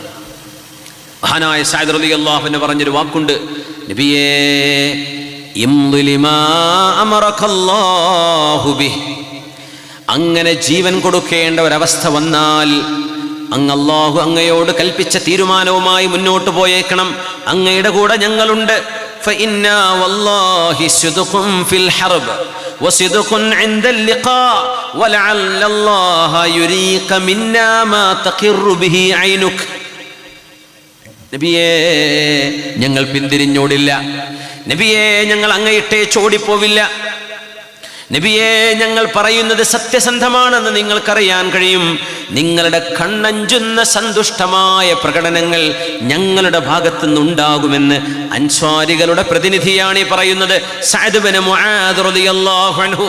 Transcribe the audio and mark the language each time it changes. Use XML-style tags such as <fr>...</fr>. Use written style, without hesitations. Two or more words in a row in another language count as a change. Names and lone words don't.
<ml>മഹാനായ സഅദ്</ml> <ar>رضي الله عنه</ar> <ml>പറഞ്ഞൊരു വാക്കുണ്ട്, നബിയേ അങ്ങനെ ജീവൻ കൊടുക്കേണ്ട ഒരവസ്ഥ വന്നാൽ അല്ലാഹു അങ്ങയോട് കൽപ്പിച്ച തീരുമാനവുമായി മുന്നോട്ട് പോയേക്കണം. അങ്ങയുടെ കൂടെ ഞങ്ങളുണ്ട്.</ml> <ar>فإنا والله صدق في الحرب وصدق عند اللقاء ولعل الله يريك منا ما تقر به عينك.</ar> <ml>നബിയേ ഞങ്ങൾ പിന്തിരിഞ്ഞോടില്ല. നബിയേ ഞങ്ങൾ അങ്ങയിട്ടേ ചോടിപ്പോവില്ല. നബിയേ ഞങ്ങൾ പറയുന്നത് സത്യസന്ധമാണെന്ന് നിങ്ങൾക്കറിയാൻ കഴിയും. നിങ്ങളുടെ കണ്ണഞ്ചുന്ന സന്തുഷ്ടമായ പ്രകടനങ്ങൾ ഞങ്ങളുടെ ഭാഗത്തു നിന്നുണ്ടാകുമെന്ന് അൻസ്വാരികളുടെ പ്രതിനിധിയാണ് ഈ പറയുന്നത്, സഅദ് ഇബ്നു മുആദ്</ml> <ar>رضي الله عنه.</ar>